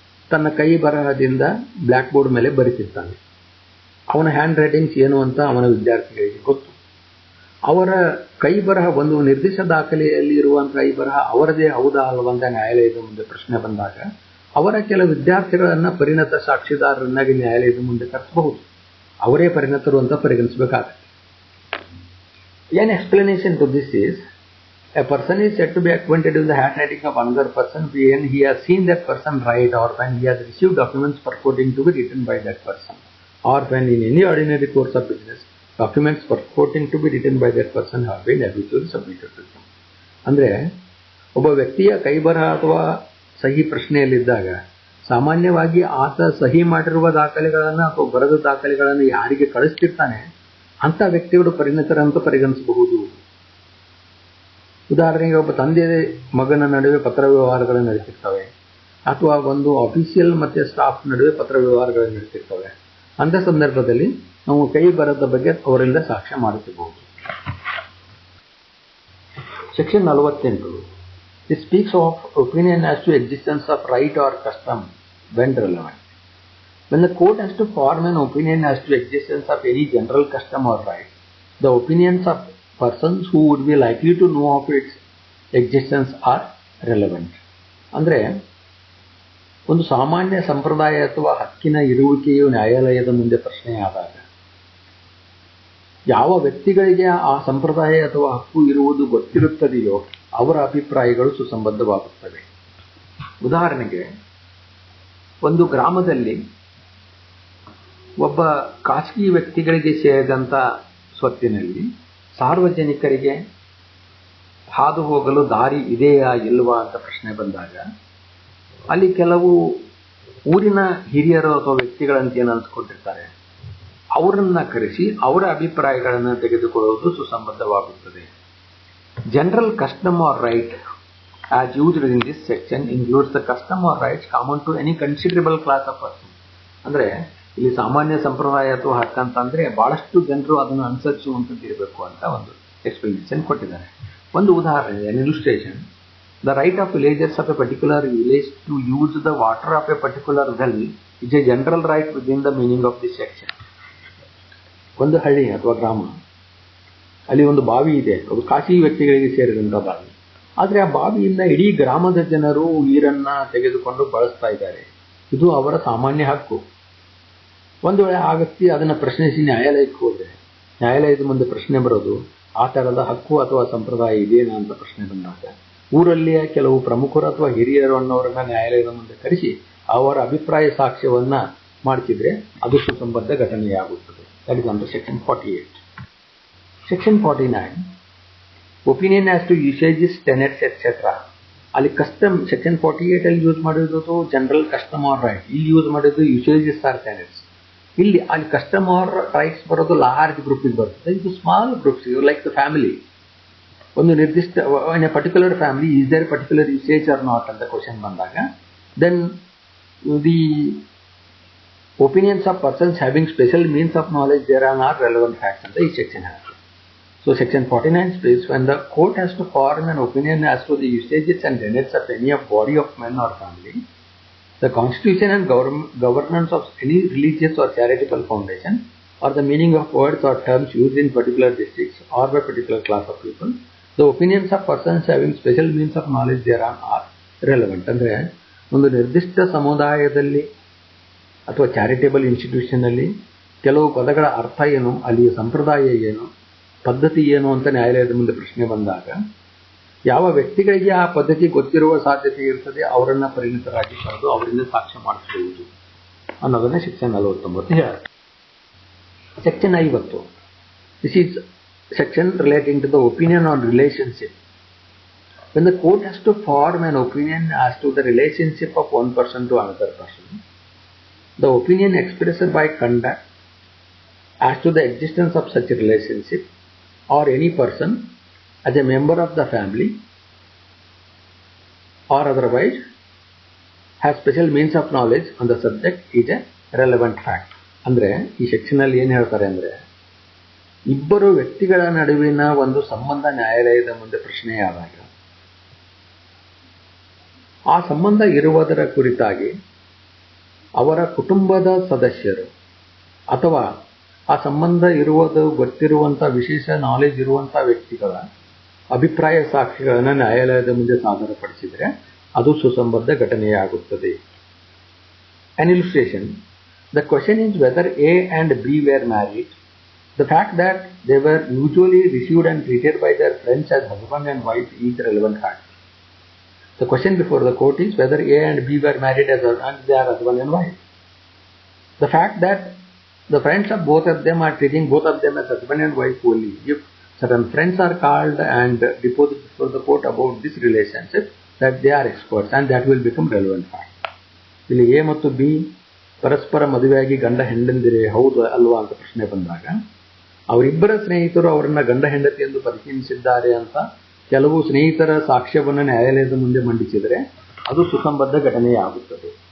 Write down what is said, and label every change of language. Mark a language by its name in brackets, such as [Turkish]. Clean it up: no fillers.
[Kannada] ತನ್ನ ಕೈ ಬರಹದಿಂದ black board ಮೇಲೆ ಬರೀತಿರ್ತಾನೆ. ಅವನ ಹ್ಯಾಂಡ್ ರೈಟಿಂಗ್ಸ್ ಏನು ಅಂತ ಅವನ ವಿದ್ಯಾರ್ಥಿಗಳಿಗೆ ಗೊತ್ತು. ಅವರ ಕೈ ಬರಹ ಒಂದು ನಿರ್ದಿಷ್ಟ ದಾಖಲೆಯಲ್ಲಿ ಇರುವಂತಹ ಕೈ ಬರಹ ಅವರದೇ ಹೌದಾ ಅಲ್ವಂತ ನ್ಯಾಯಾಲಯದ ಮುಂದೆ ಪ್ರಶ್ನೆ ಬಂದಾಗ ಅವರ ಕೆಲ ವಿದ್ಯಾರ್ಥಿಗಳನ್ನ ಪರಿಣತ ಸಾಕ್ಷಿದಾರರನ್ನಾಗಿ ನ್ಯಾಯಾಲಯದ ಮುಂದೆ ಕರೆಸಬಹುದು. ಅವರೇ ಪರಿಣತರು ಅಂತ ಪರಿಗಣಿಸಬೇಕಾಗುತ್ತೆ. [English] An explanation to this is, a person is said to be acquainted with the handwriting of another person when he has seen that person write, or when he has received documents purporting to be written by that person, or when in any ordinary course of business documents purporting to be written by that person have been habitually submitted to him. [Kannada] ಅಂದರೆ ಒಬ್ಬ ವ್ಯಕ್ತಿಯ ಕೈಬರಹ ಅಥವಾ ಸಹಿ ಪ್ರಶ್ನೆಯಲ್ಲಿದ್ದಾಗ ಸಾಮಾನ್ಯವಾಗಿ ಆತ ಸಹಿ ಮಾಡಿರುವ ದಾಖಲೆಗಳನ್ನು ಅಥವಾ ಬರೆದ ದಾಖಲೆಗಳನ್ನು ಯಾರಿಗೆ ಕಳಿಸ್ತಿರ್ತಾನೆ ಅಂತ ವ್ಯಕ್ತಿಗಳು ಪರಿಣತರಂತ ಪರಿಗಣಿಸಬಹುದು. ಉದಾಹರಣೆಗೆ ಒಬ್ಬ ತಂದೆ ಮಗನ ನಡುವೆ ಪತ್ರ ವ್ಯವಹಾರಗಳು ನಡೀತಿರ್ತವೆ, ಅಥವಾ ಒಂದು ಆಫೀಸಿಯಲ್ ಮತ್ತೆ ಸ್ಟಾಫ್ ನಡುವೆ ಪತ್ರ ವ್ಯವಹಾರಗಳು ನಡೀತಿರ್ತವೆ. ಅಂತ ಸಂದರ್ಭದಲ್ಲಿ ನಾವು ಕೈ ಬರದ ಬಗ್ಗೆ ಅವರಿಂದ ಸಾಕ್ಷ್ಯ ಮಾಡಿಸಬಹುದು. [English] Section 48 It speaks of opinion as to existence of right or custom when relevant. When the court has to form an opinion as to existence of any general custom or right, the opinions of persons who would be likely to know of its existence are relevant. [Kannada] ಅಂದರೆ ಒಂದು ಸಾಮಾನ್ಯ ಸಂಪ್ರದಾಯ ಅಥವಾ ಹಕ್ಕಿನ ಇರುವಿಕೆಯು ನ್ಯಾಯಾಲಯದ ಮುಂದೆ ಪ್ರಶ್ನೆಯಾದಾಗ ಯಾವ ವ್ಯಕ್ತಿಗಳಿಗೆ ಆ ಸಂಪ್ರದಾಯ ಅಥವಾ ಹಕ್ಕು ಇರುವುದು ಗೊತ್ತಿರುತ್ತದೆಯೋ ಅವರ ಅಭಿಪ್ರಾಯಗಳು ಸುಸಂಬದ್ಧವಾಗುತ್ತವೆ. ಉದಾಹರಣೆಗೆ, ಒಂದು ಗ್ರಾಮದಲ್ಲಿ ಒಬ್ಬ ಖಾಸಗಿ ವ್ಯಕ್ತಿಗಳಿಗೆ ಸೇರಿದಂಥ ಸ್ವತ್ತಿನಲ್ಲಿ ಸಾರ್ವಜನಿಕರಿಗೆ ಹಾದು ಹೋಗಲು ದಾರಿ ಇದೆಯಾ ಇಲ್ವಾ ಅಂತ ಪ್ರಶ್ನೆ ಬಂದಾಗ ಅಲ್ಲಿ ಕೆಲವು ಊರಿನ ಹಿರಿಯರು ಅಥವಾ ವ್ಯಕ್ತಿಗಳಂತ ಏನು ಅನ್ಸ್ಕೊಂಡಿರ್ತಾರೆ ಅವರನ್ನ ಕರೆಸಿ ಅವರ ಅಭಿಪ್ರಾಯಗಳನ್ನು ತೆಗೆದುಕೊಳ್ಳುವುದು ಸುಸಂಬದ್ಧವಾಗುತ್ತದೆ. [English] General custom or right as used in this section includes the custom or rights common to any considerable class of person. [Kannada] ಅಂದರೆ ಇಲ್ಲಿ ಸಾಮಾನ್ಯ ಸಂಪ್ರದಾಯ ಅಥವಾ ಹಕ್ಕು ಅಂತಂದ್ರೆ ಬಹಳಷ್ಟು ಜನರು ಅದನ್ನು ಅನುಸರಿಸುವಂಥದ್ದು ಇರಬೇಕು ಅಂತ ಒಂದು ಎಕ್ಸ್ಪ್ಲನೇಷನ್ ಕೊಟ್ಟಿದ್ದಾರೆ. ಒಂದು ಉದಾಹರಣೆ, [English] an illustration, the right of villagers of a particular village to use the water of a particular well is a general right within the meaning of this section. [Kannada] ಒಂದು ಹಳ್ಳಿ ಅಥವಾ ಗ್ರಾಮ, ಅಲ್ಲಿ ಒಂದು ಬಾವಿ ಇದೆ, ಅದು ಖಾಸಗಿ ವ್ಯಕ್ತಿಗಳಿಗೆ ಸೇರಿದಂಥ ಬಾವಿ. ಆದರೆ ಆ ಬಾವಿಯಿಂದ ಇಡೀ ಗ್ರಾಮದ ಜನರು ನೀರನ್ನ ತೆಗೆದುಕೊಂಡು ಬಳಸ್ತಾ ಇದ್ದಾರೆ. ಇದು ಅವರ ಸಾಮಾನ್ಯ ಹಕ್ಕು. ಒಂದು ವೇಳೆ ಆ ವ್ಯಕ್ತಿ ಅದನ್ನು ಪ್ರಶ್ನಿಸಿ ನ್ಯಾಯಾಲಯಕ್ಕೆ ಹೋದರೆ ನ್ಯಾಯಾಲಯದ ಮುಂದೆ ಪ್ರಶ್ನೆ ಬರೋದು ಆ ಥರದ ಹಕ್ಕು ಅಥವಾ ಸಂಪ್ರದಾಯ ಇದೇನಾ ಅಂತ ಪ್ರಶ್ನೆ ಬಂದಾಗ ಊರಲ್ಲಿಯ ಕೆಲವು ಪ್ರಮುಖರು ಅಥವಾ ಹಿರಿಯರು ಅನ್ನೋರನ್ನ ನ್ಯಾಯಾಲಯದ ಮುಂದೆ ಕರೆಸಿ ಅವರ ಅಭಿಪ್ರಾಯ ಸಾಕ್ಷ್ಯವನ್ನ ಮಾಡಿಸಿದ್ರೆ ಅದು ಸುಸಂಬದ್ಧ ಘಟನೆಯಾಗುತ್ತದೆ. [English] That is under section 48. Section 49, opinion as to usages, tenets, etc. [Kannada] ಅಲ್ಲಿ ಕಸ್ಟಮ್ ಸೆಕ್ಷನ್ 48 ಅಲ್ಲಿ ಯೂಸ್ ಮಾಡಿರೋದು ಜನರಲ್ ಕಸ್ಟಮ್ ಆರ್ ರೈಟ್, ಇಲ್ಲಿ ಯೂಸ್ ಮಾಡಿರೋದು ಯೂಸೇಜಸ್ ಆರ್ ಟೆನೆಟ್ಸ್. ಇಲ್ಲಿ ಅಲ್ಲಿ ಕಸ್ಟಮ್ ಆರ್ ರೈಟ್ಸ್ ಬರೋದು ಲಾರ್ಜ್ ಗ್ರೂಪಿಗೆ ಬರ್ತದೆ, ಇದು ಸ್ಮಾಲ್ ಗ್ರೂಪ್ಸ್, [English] Even like the family. [Kannada] ಒಂದು ನಿರ್ದಿಷ್ಟ [English] in a particular family is there particular usage or not [Kannada] ಅಂತ [English] question [Kannada] ಬಂದಾಗ [English] then the opinions of persons having special means of knowledge thereon are relevant facts [Kannada] ಅಂತ ಈ section ಹೇಳುತ್ತೆ. [English] So section 49 states, when the court has to form an opinion as to the usages and tenets of any body of men or family, the constitution and governance of any religious or charitable foundation, or the meaning of words or terms used in particular districts or by particular class of people, the opinions of persons having special means of knowledge thereon are relevant. [Kannada] ಅಂದರೆ ಒಂದು ನಿರ್ದಿಷ್ಟ ಸಮುದಾಯದಲ್ಲಿ ಅಥವಾ charitable ಇನ್ಸ್ಟಿಟ್ಯೂಷನಲ್ಲಿ ಕೆಲವು ಪದಗಳ ಅರ್ಥ ಏನು, ಅಲ್ಲಿಯ ಸಂಪ್ರದಾಯ ಏನು, ಪದ್ಧತಿ ಏನು ಅಂತ ನ್ಯಾಯಾಲಯದ ಮುಂದೆ ಪ್ರಶ್ನೆ ಬಂದಾಗ ಯಾವ ವ್ಯಕ್ತಿಗಳಿಗೆ ಆ ಪದ್ಧತಿ ಗೊತ್ತಿರುವ ಸಾಧ್ಯತೆ ಇರ್ತದೆ ಅವರನ್ನ ಪರಿಣಿತರಾಗಿ ಕರೆದು ಅವರಿಂದ ಸಾಕ್ಷ್ಯ ಮಾಡಿಸುವುದು ಅನ್ನೋದನ್ನೇ ಸೆಕ್ಷನ್ 49 ಹೇಳುತ್ತೆ. [English] Section 50, this is section relating to the opinion on relationship. When the court has to form an opinion as to the relationship of one person to another person, the opinion expressed by conduct as to the existence of such a relationship or any person as a member of the family or otherwise has special means of knowledge on the subject is a relevant fact. [Kannada] ಅಂದರೆ ಈ section ಅಲ್ಲಿ ಏನು ಹೇಳ್ತಾರೆ ಅಂದರೆ, ಇಬ್ಬರು ವ್ಯಕ್ತಿಗಳ ನಡುವಿನ ಒಂದು ಸಂಬಂಧ ನ್ಯಾಯಾಲಯದ ಮುಂದೆ ಪ್ರಶ್ನೆಯಾದಾಗ ಆ ಸಂಬಂಧ ಇರುವುದರ ಕುರಿತಾಗಿ ಅವರ ಕುಟುಂಬದ ಸದಸ್ಯರು ಅಥವಾ ಆ ಸಂಬಂಧ ಇರುವುದು ಗೊತ್ತಿರುವಂಥ ವಿಶೇಷ ನಾಲೆಜ್ ಇರುವಂಥ ವ್ಯಕ್ತಿಗಳ ಅಭಿಪ್ರಾಯ ಸಾಕ್ಷಿಗಳನ್ನು ನ್ಯಾಯಾಲಯದ ಮುಂದೆ ಸಾದರಪಡಿಸಿದರೆ ಅದು ಸುಸಂಬದ್ಧ ಘಟನೆಯಾಗುತ್ತದೆ. [English] An illustration. The question is whether A and B were married. The fact that they were usually received and treated by their friends as husband and wife is relevant fact. The question before the court is whether A and B were married and they are husband and wife. The fact that the friends of both of them are treating both of them as husband and wife only. If certain friends are called and deposed before the court about this relationship, that they are experts and that will become relevant fact. [Kannada] ಇಲ್ಲಿ A ಮತ್ತು B ಪರಸ್ಪರ ಮದುವೆಯಾಗಿ ಗಂಡ ಹೆಂಡಂದಿರೆ ಹೌದು ಅಲ್ವಾ ಅಂತ ಪ್ರಶ್ನೆ ಬಂದಾಗ ಅವರಿಬ್ಬರ ಸ್ನೇಹಿತರು ಅವರನ್ನ ಗಂಡ ಹೆಂಡತಿ ಎಂದು ಪರಿಗಣಿಸಿದ್ದಾರೆ ಅಂತ ಕೆಲವು ಸ್ನೇಹಿತರ ಸಾಕ್ಷ್ಯವನ್ನು ನ್ಯಾಯಾಲಯದ ಮುಂದೆ ಮಂಡಿಸಿದರೆ ಅದು ಸುಸಂಬದ್ಧ ಘಟನೆಯಾಗುತ್ತದೆ.